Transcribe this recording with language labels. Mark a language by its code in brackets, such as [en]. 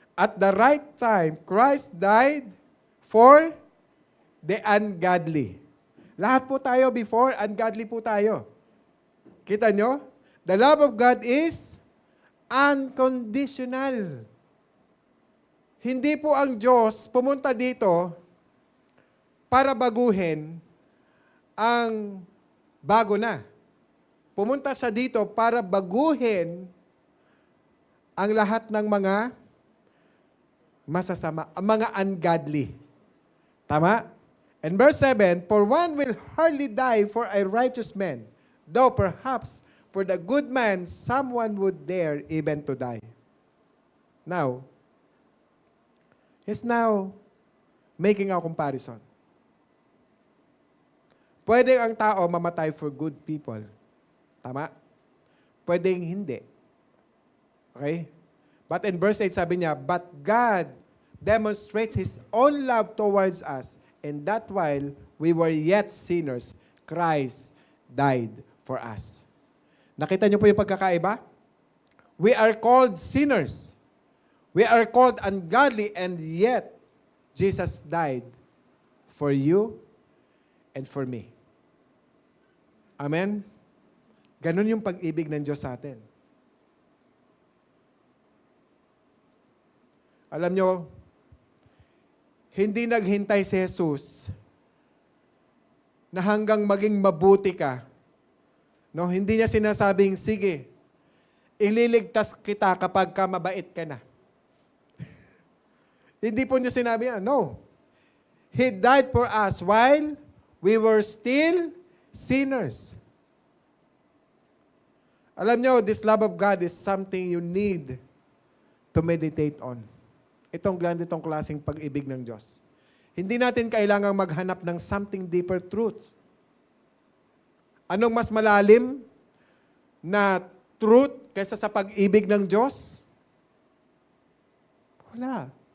[en] At the right time, Christ died for the ungodly. [tl] Lahat po tayo before, ungodly po tayo. Kita nyo? [en] The love of God is unconditional. [tl] Hindi po ang Diyos pumunta dito para baguhin ang bago na. Pumunta siya dito para baguhin ang lahat ng mga masasama, ang mga ungodly. Tama? [en] And verse 7, for one will hardly die for a righteous man, though perhaps for the good man someone would dare even to die. Now, he's now making a comparison. [tl] Pwede ang tao mamatay [en] for good people. [tl] Tama? Pwedeng hindi. Okay? [en] But in verse 8 [tl] sabi niya, [en] but God demonstrates His own love towards us, and that while we were yet sinners, Christ died for us. [tl] Nakita niyo po yung pagkakaiba? [en] We are called sinners. We are called ungodly, and yet Jesus died for you and for me. Amen? [tl] Ganun yung pag-ibig ng Diyos sa atin. Alam nyo, hindi naghintay si Jesus na hanggang maging mabuti ka. No, hindi niya sinasabing, sige, ililigtas kita kapag ka mabait ka na. Hindi po niya sinabi yan. No. [en] He died for us while we were still sinners. [tl] Alam nyo, [en] this love of God is something you need to meditate on. [tl] Itong ganitong klaseng pag-ibig ng Diyos. Hindi natin kailangang maghanap ng [en] something deeper truth. [tl] Anong mas malalim na truth kaysa sa pag-ibig ng Diyos? Wala.